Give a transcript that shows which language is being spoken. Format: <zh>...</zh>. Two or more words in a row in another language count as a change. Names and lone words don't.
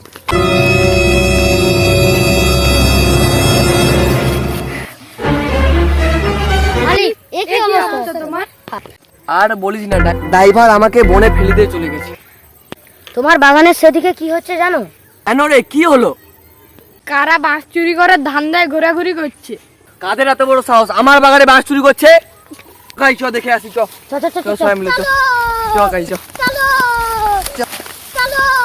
<bn>আর বলিস না, ড্রাইভার আমাকে বনে ফেলে দিয়ে চলে গেছে। তোমার বাগানের সেদিকে কি হচ্ছে জানো? কেন রে, কি হলো? কারা বাঁশ চুরি করে ধান্দায় ঘোরাঘুরি করছে। কাদের এত বড় সাহস আমার বাগানে বাঁশ চুরি করছে? গাই চ, দেখে আসি চ। চ চ চ চ সবাই মিলে চ চ গাই চ। চলো চলো।</bn>